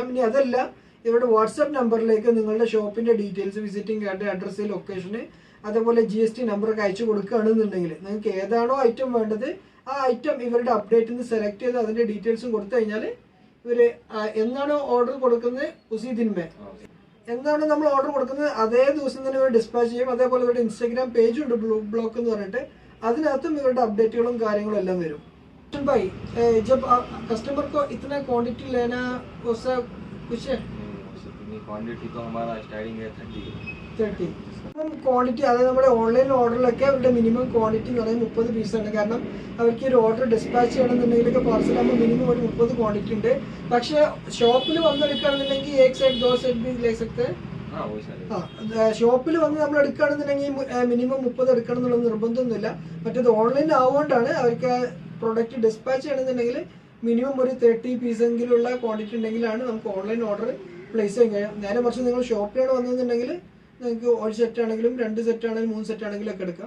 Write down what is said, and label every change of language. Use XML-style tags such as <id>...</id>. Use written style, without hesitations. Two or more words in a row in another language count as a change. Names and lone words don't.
<ml>ഇനി അതല്ല, ഇവരുടെ വാട്സാപ്പ് നമ്പറിലേക്ക് നിങ്ങളുടെ ഷോപ്പിൻ്റെ ഡീറ്റെയിൽസ്, വിസിറ്റിംഗ് കാർഡ്, അഡ്രസ്സ്, ലൊക്കേഷന്, അതേപോലെ GST നമ്പറൊക്കെ അയച്ചു കൊടുക്കുകയാണെന്നുണ്ടെങ്കിൽ നിങ്ങൾക്ക് ഏതാണോ ഐറ്റം വേണ്ടത് ആ ഐറ്റം ഇവരുടെ അപ്ഡേറ്റിൽ നിന്ന് സെലക്ട് ചെയ്ത് അതിൻ്റെ ഡീറ്റെയിൽസും കൊടുത്തു കഴിഞ്ഞാൽ ഇവർ എന്നാണോ ഓർഡർ കൊടുക്കുന്നത്</ml> <hi>उसी दिन में</hi> <ml>എന്താണ് നമ്മൾ ഓർഡർ കൊടുക്കുന്നത് അതേ ദിവസം തന്നെ ഇവർ ഡിസ്പാച്ച് ചെയ്യും. അതേപോലെ ഇവരുടെ ഇൻസ്റ്റാഗ്രാം പേജും ഉണ്ട്, ബ്ലൂ ബ്ലോക്ക് എന്ന് പറഞ്ഞിട്ട്, അതിനകത്തും ഇവരുടെ അപ്ഡേറ്റുകളും കാര്യങ്ങളും എല്ലാം വരും.</ml> <hi>भाई जब कस्टमर को इतना क्वांटिटी लेना उससे कुछ है? क्वांटिटी तो हमारा स्टार्टिंग है 30.</hi> <ml>അപ്പം ക്വാണ്ടിറ്റി, അതായത് നമ്മുടെ ഓൺലൈൻ ഓർഡറിലൊക്കെ അവരുടെ മിനിമം ക്വാണ്ടിറ്റി എന്ന് പറയുന്നത് 30 പീസാണ്. കാരണം അവർക്ക് ഒരു ഓർഡർ ഡിസ്പാച്ച് ചെയ്യണമെന്നുണ്ടെങ്കിലൊക്കെ പാർസലാകുമ്പോൾ മിനിമം ഒരു 30 ക്വാണ്ടിറ്റി ഉണ്ട്. പക്ഷേ ഷോപ്പിൽ വന്നെടുക്കുകയാണെന്നുണ്ടെങ്കിൽ</ml> <hi>एक सेट 2 सेट भी ले सकते हैं.</hi> <ml>ഷോപ്പിൽ വന്ന് നമ്മൾ എടുക്കുകയാണെന്നുണ്ടെങ്കിൽ മിനിമം 30 എടുക്കണം എന്നുള്ള നിർബന്ധമൊന്നുമില്ല. മറ്റേത് ഓൺലൈൻ ആവുകൊണ്ടാണ് അവർക്ക് പ്രൊഡക്റ്റ് ഡിസ്പാച്ച് ചെയ്യണമെന്നുണ്ടെങ്കിൽ മിനിമം ഒരു 30 പീസെങ്കിലുള്ള ക്വാണ്ടിറ്റി ഉണ്ടെങ്കിലാണ് നമുക്ക് ഓൺലൈൻ ഓർഡർ പ്ലേസ് ചെയ്യാൻ കഴിയും. നേരെ മറിച്ച് നിങ്ങൾ ഷോപ്പിലാണ് വന്നതെന്നുണ്ടെങ്കിൽ നിങ്ങൾക്ക് ഒരു സെറ്റ് ആണെങ്കിലും 2 സെറ്റ് ആണെങ്കിലും 3 സെറ്റ് ആണെങ്കിലും ഒക്കെ എടുക്കാം.</ml>